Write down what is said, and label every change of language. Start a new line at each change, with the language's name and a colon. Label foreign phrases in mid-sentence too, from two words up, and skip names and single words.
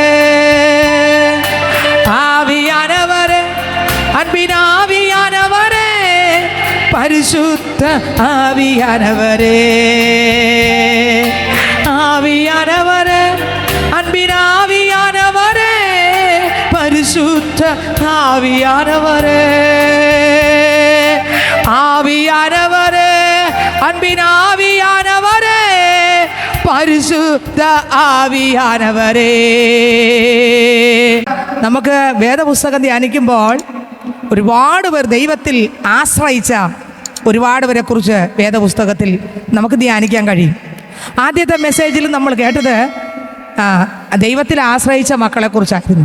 Tamil: ஆவியானவரே, அன்பின் ஆவியானவரே, பரிசுத்த ஆவியானவரே, ஆவியானவரே, அன்பின் ஆவியானவரே, பரிசுத்த ஆவியானவரே, ஆவியானவரே, அன்பின் ஆவியானவரே, பரிசுத்த ആവിയാനവരേ.
Malayalam: നമുക്ക് വേദപുസ്തകം ധ്യാനിക്കുമ്പോൾ ഒരുപാട് പേർ ദൈവത്തിൽ ആശ്രയിച്ച ഒരുപാട് പേരെ കുറിച്ച് വേദപുസ്തകത്തിൽ നമുക്ക് ധ്യാനിക്കാൻ കഴിയും. ആദ്യത്തെ മെസ്സേജിൽ നമ്മൾ കേട്ടത് ദൈവത്തിൽ ആശ്രയിച്ച മക്കളെക്കുറിച്ചായിരുന്നു.